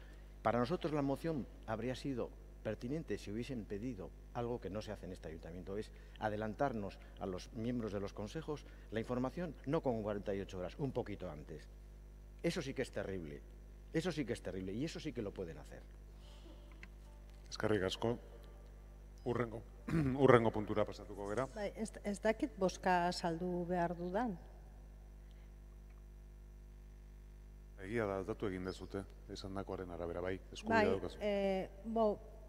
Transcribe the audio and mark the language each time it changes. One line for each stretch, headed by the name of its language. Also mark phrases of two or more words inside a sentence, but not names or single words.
Spanish: Para nosotros la moción habría sido pertinente si hubiesen pedido algo que no se hace en este ayuntamiento, es adelantarnos a los miembros de los consejos la información no con 48 horas, un poquito antes. Eso sí que es terrible, y eso sí que lo pueden hacer.
Basque: Eskerrik asko. Urrengo puntura pasatuko gera. Ez dakit bozka saldu behar dudan. Egia da, aldatu egin dezute, esandakoaren arabera, bai, eskubidea daukazu.